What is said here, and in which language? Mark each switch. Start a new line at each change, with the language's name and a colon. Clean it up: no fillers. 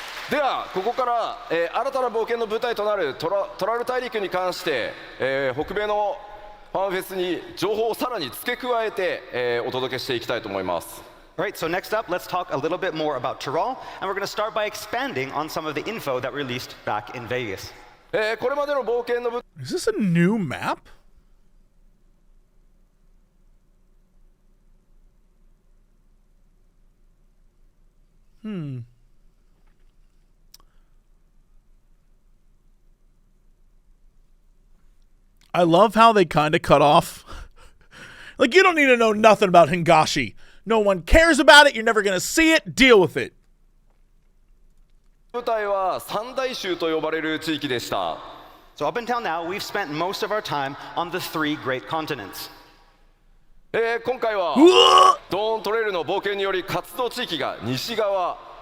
Japanese: ではここから、新たな冒険の舞台となるトラル大陸に関して、北米のファンフェスに情報をさらに付け加えて、お届けしていきたいと思います。
English: Alright, so next up, let's talk a little bit more about Tyrol, and we're going to start by expanding on some of the info that released back in Vegas.
Japanese: これまでの冒険の舞
English: Is this a new map? I love how they kind of cut off. Like, you don't need to know nothing about Hingashi. No one cares about it. You're never going to see it. Deal with it.
Japanese: 台は三大州と呼ばれる地域でした。
English: So up until now, we've spent most of our time on the 3 great continents.
Japanese: 今回はドーントレイルの冒険により活動地域が西側。